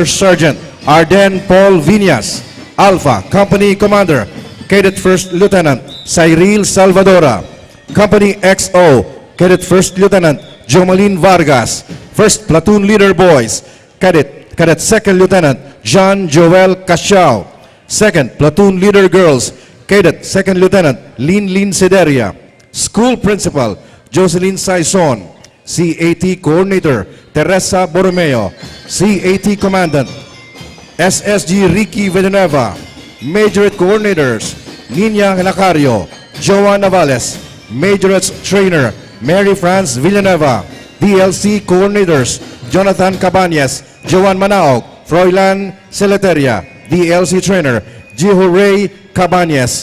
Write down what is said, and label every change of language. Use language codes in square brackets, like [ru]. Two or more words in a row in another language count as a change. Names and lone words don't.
[en] Sergeant Arden Paul Viñas, Alpha Company Commander, Cadet First Lieutenant Cyril Salvadora, Company XO, Cadet First Lieutenant Jomalyn Vargas, First Platoon Leader Boys, Cadet Second Lieutenant John Joel Casiao, Second Platoon Leader Girls, Cadet Second Lieutenant Lin Sederia, School Principal Jocelyn Saison, CAT Coordinator Teresa Borromeo, CAT Commandant SSG Ricky Villanueva, Majorette Coordinators Nina Lacario, Joan Navales, Majorettes Trainer Mary France Villanueva, DLC Coordinators Jonathan Cabañas, Joan Manaog, Froilan Celeteria, DLC Trainer Jiho Ray Cabañas.